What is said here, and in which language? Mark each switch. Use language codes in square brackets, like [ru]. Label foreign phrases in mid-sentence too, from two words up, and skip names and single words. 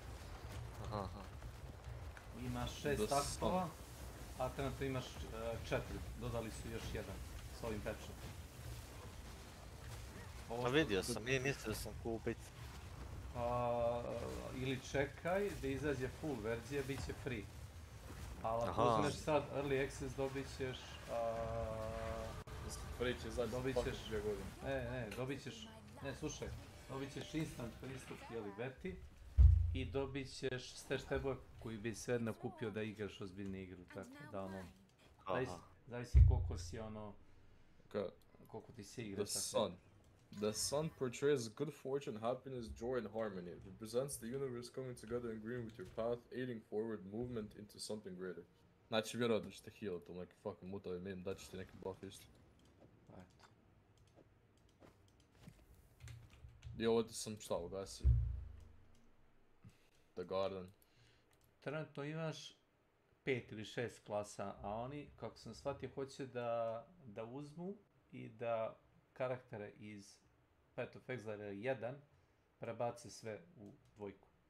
[hr] Imaš 6 aktova, a trenutno imaš 4, dodali su još jedan s ovim patchom. A vidio sam, nije mislio sam kupit. Ili čekaj da izađe full verzija, bit će free. Ali ako uzmeš sad [en] early access [hr] dobit ćeš... Free će izaći svakih 2 godine. Dobit ćeš... slušaj, dobit ćeš instant pristup beti i dobit ćeš stash tabove koji bi svejedno kupio da igraš ozbiljne igre, tako da zavisi koliko si koliko ti se igra. [en] The sun portrays good fortune, happiness, joy and harmony. It represents the universe coming together and agreeing with your path, aiding forward movement into something greater. Znači vjerojatno ćete healat u neki fucking mutavi meme, da ćeš ti neki buff isto. I ovo ti sam šta ugasio? The Garden. [hr] Trenutno imaš 5 ili 6 klasa, a oni, kako sam shvatio, hoće da uzmu i da karaktere iz Path of Exile 1 prebace sve u dvojku.